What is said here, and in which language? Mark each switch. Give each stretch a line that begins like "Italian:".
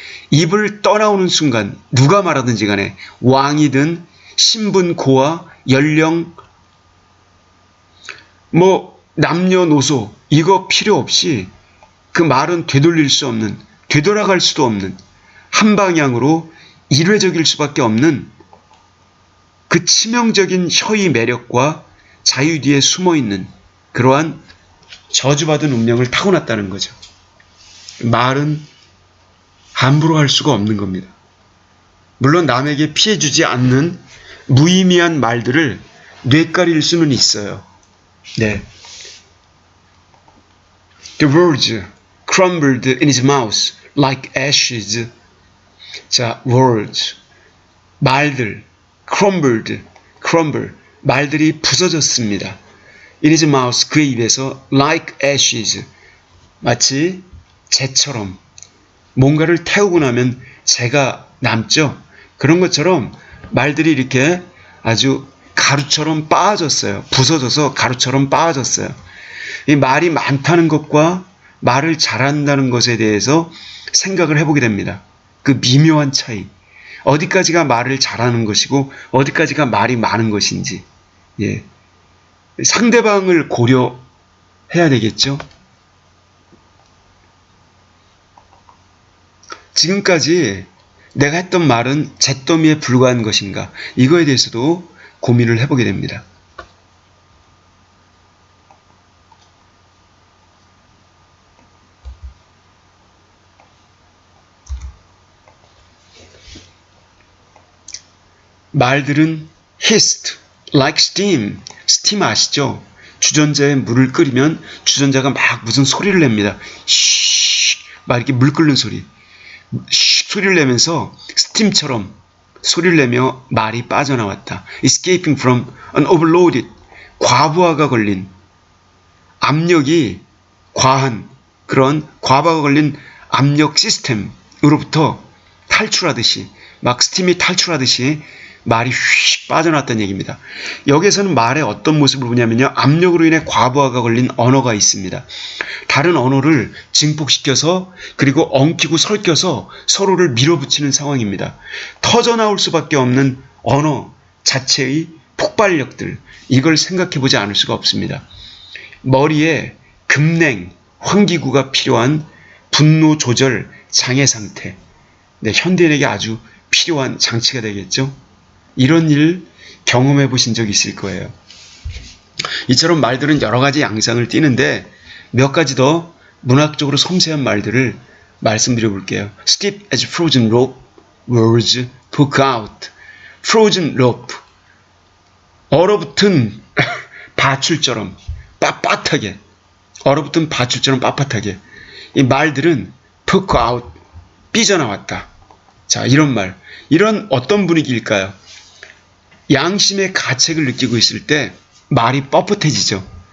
Korean: 입을 떠나오는 순간 누가 말하든지 간에 왕이든 신분, 고아, 연령, 남녀노소 이거 필요 없이 그 말은 되돌릴 수 없는, 되돌아갈 수도 없는, 한 방향으로 일회적일 수밖에 없는 그 치명적인 혀의 매력과 자유 뒤에 숨어있는 그러한 저주받은 운명을 타고났다는 거죠. 말은 함부로 할 수가 없는 겁니다. 물론 남에게 피해 주지 않는 무의미한 말들을 뇌까릴 수는 있어요. 네.
English: The words crumbled in his mouth like ashes.
Korean: 자, words. 말들. crumble. 말들이 부서졌습니다.
English: In his mouth,
Korean: 그의 입에서
English: like ashes.
Korean: 마치 재처럼. 뭔가를 태우고 나면 재가 남죠. 그런 것처럼 말들이 이렇게 아주 가루처럼 빻아졌어요. 부서져서 가루처럼 빻아졌어요. 이 말이 많다는 것과 말을 잘한다는 것에 대해서 생각을 해보게 됩니다. 그 미묘한 차이. 어디까지가 말을 잘하는 것이고 어디까지가 말이 많은 것인지. 예. 상대방을 고려해야 되겠죠. 지금까지 내가 했던 말은 잿더미에 불과한 것인가? 이거에 대해서도 고민을 해보게 됩니다. 말들은
English: hissed like steam.
Korean: 스팀 아시죠? 주전자에 물을 끓이면 주전자가 막 무슨 소리를 냅니다. 쉬, 막 이렇게 물 끓는 소리. 쉬, 소리를 내면서 스팀처럼 소리를 내며 말이 빠져나왔다.
English: Escaping from an overloaded,
Korean: 과부하가 걸린 압력이 과한 그런 과부하가 걸린 압력 시스템으로부터 탈출하듯이 막 스팀이 탈출하듯이 말이 휙 빠져나왔다는 얘기입니다. 여기에서는 말의 어떤 모습을 보냐면요. 압력으로 인해 과부하가 걸린 언어가 있습니다. 다른 언어를 증폭시켜서 그리고 엉키고 설켜서 서로를 밀어붙이는 상황입니다. 터져나올 수밖에 없는 언어 자체의 폭발력들, 이걸 생각해보지 않을 수가 없습니다. 머리에 급냉, 환기구가 필요한 분노 조절 장애 상태, 네, 현대인에게 아주 필요한 장치가 되겠죠. 이런 일 경험해 보신 적 있을 거예요. 이처럼 말들은 여러 가지 양상을 띠는데 몇 가지 더 문학적으로 섬세한 말들을 말씀드려 볼게요.
English: Stiff as frozen rope, words poke out. Frozen rope,
Korean: 얼어붙은 밧줄처럼 빳빳하게, 얼어붙은 밧줄처럼 빳빳하게. 이 말들은
English: poke out,
Korean: 삐져나왔다. 자, 이런 말. 이런 어떤 분위기일까요? 양심의 가책을 느끼고 있을 때 말이 뻣뻣해지죠.